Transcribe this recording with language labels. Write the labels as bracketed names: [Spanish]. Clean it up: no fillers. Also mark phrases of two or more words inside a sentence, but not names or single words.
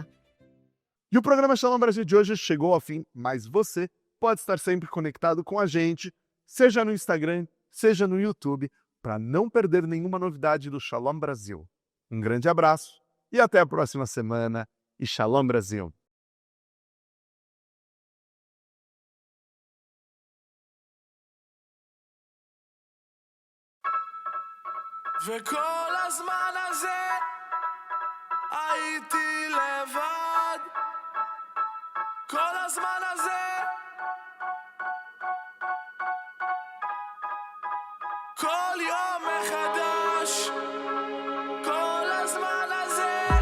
[Portuguese] E o programa Shalom Brasil de hoje chegou ao fim, mas você pode estar sempre conectado com a gente, seja no Instagram, seja no YouTube, para não perder nenhuma novidade do Shalom Brasil. Um grande abraço e até a próxima semana. E Shalom Brasil! [Hebrew] וכל הזמן הזה הייתי לבד, כל הזמן הזה כל יום מחדש, כל הזמן הזה